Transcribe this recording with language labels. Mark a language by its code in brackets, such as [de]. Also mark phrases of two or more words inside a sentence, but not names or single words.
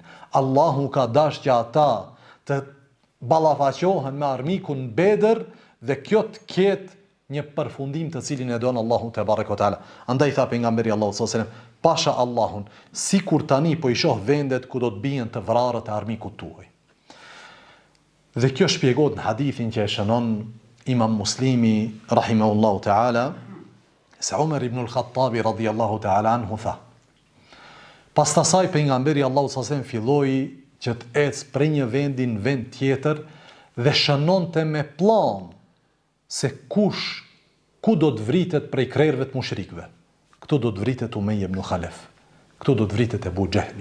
[sq] Allahu ka dashur që ata të ballafaqohen me armikun në Bedër dhe kjo të ketë një përfundim të cilin e don Allahu [ar] تبارك وتعالى. [sq] Andaj tha pejgamberi Allahu [ar] صلى الله عليه وسلم, [sq] pasha Allahun, sikur tani po i shoh vendet ku do të bien të vrarët e armikut tuaj. Dhe kjo shpjegohet në hadithin që e shënon Imam Muslimi, [ar] رحمه الله تعالى, [sq] se Umar ibn al-Khattabi, [ar] رضي الله تعالى عنه, [sq] tha, pas të saj pejgamberi Allahu s.a.s. filloi që të ecë prej një vendi në vend tjetër dhe shënonte me plan se ku do të vritet prej krerëve të mushrikëve. Këtu do të vritet Umej ibn Khalaf. Këtu do të vritet Ebu Xehli.